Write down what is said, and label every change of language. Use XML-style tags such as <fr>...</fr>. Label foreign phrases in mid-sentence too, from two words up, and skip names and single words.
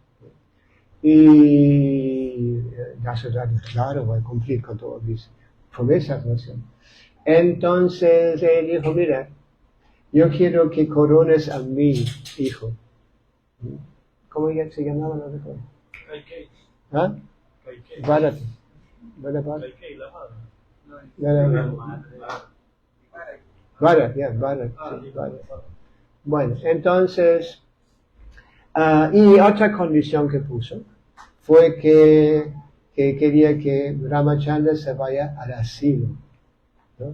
<es>Y Dasharatha dijo, claro, voy a cumplir con todas mis promesas, ¿no? Entonces él dijo, mira, yo quiero que corones a mi hijo. ¿Cómo se llamaba? No recuerdo. ¿Ah? Bharata. Bharata. Bueno, entonces, y otra condición que puso fue que quería que Ramachandra se vaya al asilo, ¿no?</es>